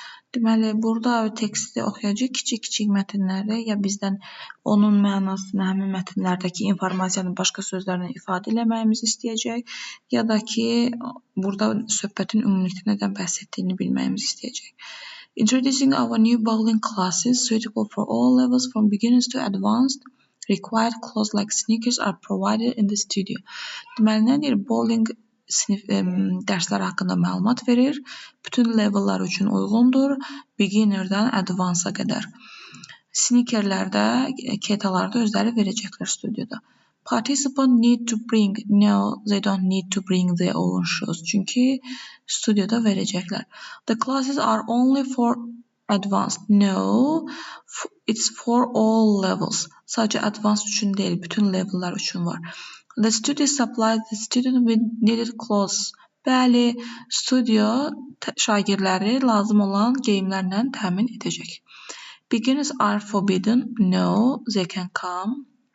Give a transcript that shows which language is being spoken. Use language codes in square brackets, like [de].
[az] Deməli, burada teksti oxuyacaq kiçik-kiçik mətnləri ya bizdən onun mənasını, həmin mətnlərdəki informasiyanı başqa sözlərlə ifadə eləməyimizi istəyəcək, ya da ki, burada söhbətin ümumilikdə nədən bəhs etdiyini bilməyimizi istəyəcək. [en] Introducing our new bowling classes suitable for all levels from beginners to advanced. Required clothes like sneakers are provided in the studio. [az] Deməli, nə deyir? Bowling dərsləri haqqında məlumat verir. Bütün levellər üçün uyğundur. Beginnerdən advanced-a qədər. Sneakerlərdə, ketalarda özləri verəcəklər studiyada. [en] Participants need to bring. No, they don't need to bring their own shoes. [az] Çünki studiyada verəcəklər. [en] The classes are only for advanced. No, it's for all levels. [az] Sadəcə advanced üçün deyil, bütün levellər üçün var. [en] The studio supplies the student with needed clothes. [az] Bəli, studio şagirdləri lazım olan geyimlərlə təmin edəcək. [en] Beginners are forbidden. No, they can come.